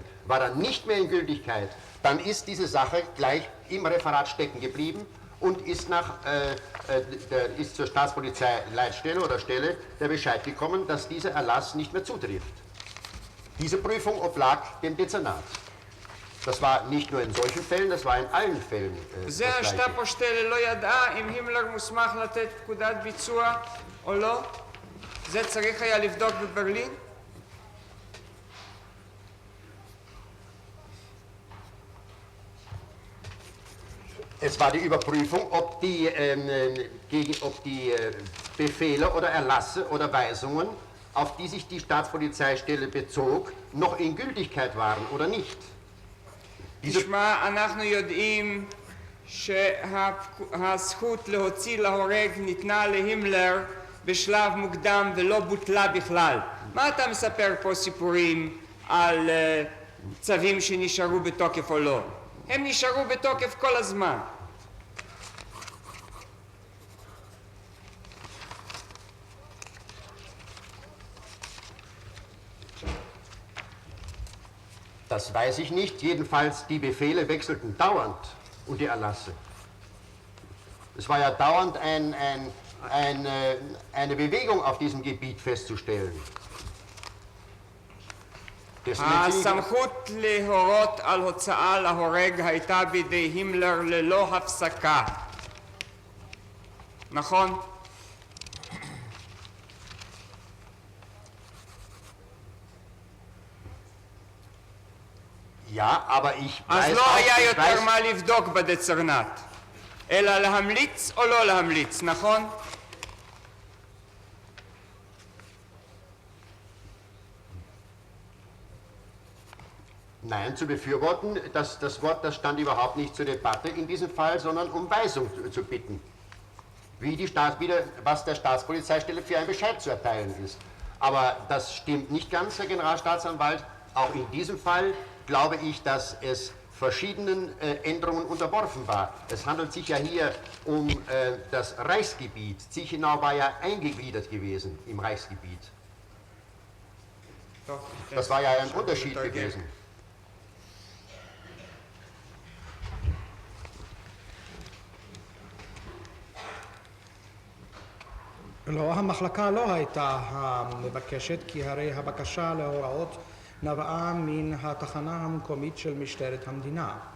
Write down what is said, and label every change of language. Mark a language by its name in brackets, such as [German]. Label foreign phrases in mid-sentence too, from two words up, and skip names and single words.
[German] War er nicht mehr in Gültigkeit, dann ist diese Sache gleich im Referat stecken geblieben und ist, ist zur Staatspolizeileitstelle oder Stelle der Bescheid gekommen, dass dieser Erlass nicht mehr zutrifft. Diese Prüfung oblag dem Dezernat. Das war nicht nur in solchen Fällen, das war in allen Fällen [Hebrew] זה השטאפו-שטלה לא ידעה אם הימלר מוסמך לתת פקודת ביצוע או לא? זה צריך היה לבדוק בברלין? [German] Es war die Überprüfung, ob die Befehle oder Erlasse oder Weisungen, auf die sich die Staatspolizeistelle bezog, noch in Gültigkeit waren oder nicht. [Hebrew] תשמע, אנחנו יודעים שהזכות להוציא להורג ניתנה להימלר בשלב מוקדם ולא בוטלה בכלל. מה אתה מספר פה סיפורים על צווים שנשארו בתוקף או לא? הם נשארו בתוקף כל הזמן. [German] Das weiß ich nicht. Jedenfalls, die Befehle wechselten dauernd und die Erlasse. Es war ja dauernd eine Bewegung auf diesem Gebiet festzustellen. [Hebrew] הסמכות להורות על הוצאה להורג הייתה בידי הימלר ללא הפסקה. נכון? [German] Ja, aber ich [Hebrew] אז [German] weiß [Hebrew] לא [German] auch, [Hebrew] היה [German] ich [Hebrew] יותר [German] weiß, [Hebrew] מה לבדוק בדצרנט, אלא להמליץ או לא להמליץ, נכון? [German] Nein, zu befürworten, das Wort, das stand überhaupt nicht zur Debatte in diesem Fall, sondern um Weisung zu bitten. Was der Staatspolizeistelle für einen Bescheid zu erteilen ist. Aber das stimmt nicht ganz, Herr Generalstaatsanwalt. Auch in diesem Fall glaube ich, dass es verschiedenen Änderungen unterworfen war. Es handelt sich ja hier um das Reichsgebiet. Zichenau war ja eingegliedert gewesen im Reichsgebiet. Das war ja ein Unterschied gewesen. [Hebrew] לא, המחלקה לא הייתה המבקשת, כי הרי הבקשה להוראות נבעה מן התחנה המקומית של משטרת המדינה.